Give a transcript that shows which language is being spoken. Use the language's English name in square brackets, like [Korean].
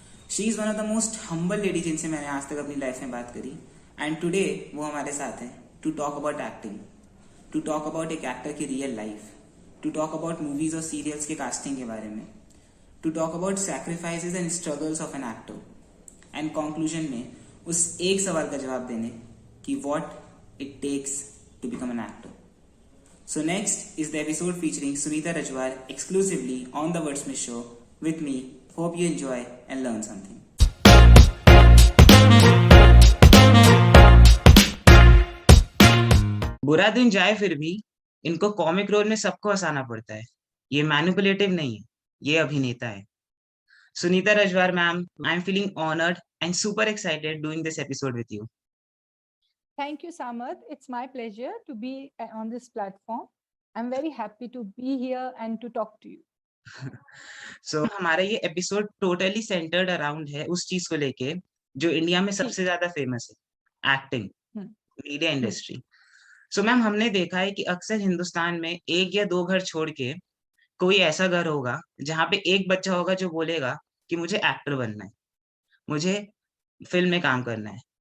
[English] she is one of the most humble lady [Hindi] जिनसे मैंने आज तक अपनी लाइफ में बात करी, [English] and today [Hindi] वो हमारे साथ हैं [English] to talk about acting, to talk about एक actor की real life, to talk about [Hindi] movies और सीरियल्स के कास्टिंग के बारे में, [English] to talk about sacrifices and struggles of an actor, and conclusion [Hindi] में उस एक सवाल का जवाब देने कि [English] What it takes to become an actor. So next is the episode featuring Sunita Rajwar exclusively on the Wordsmith Show with me. Hope you enjoy and learn something. [Hindi] बुरा दिन जाए फिर भी इनको कॉमिक रोल में सबको हंसाना पड़ता है. ये मैनिपुलेटिव नहीं है, ये अभिनेता है. [English] Sunita Rajwar ma'am, I'm feeling honored and super excited doing this episode with you. Thank you, Samarth. It's my pleasure to be on this platform. I'm very happy to be here and to talk to you. [Hindi] So हमारा ये episode totally centred around है उस चीज को लेके जो India में सबसे ज्यादा फेमस है, acting, media industry. So ma'am, हमने देखा है कि अक्सर हिंदुस्तान में एक या दो घर छोड़ के कोई ऐसा घर होगा जहाँ पे एक बच्चा होगा जो बोलेगा कि मुझे एक्टर बनना है, मुझे फिल्म में काम करना है.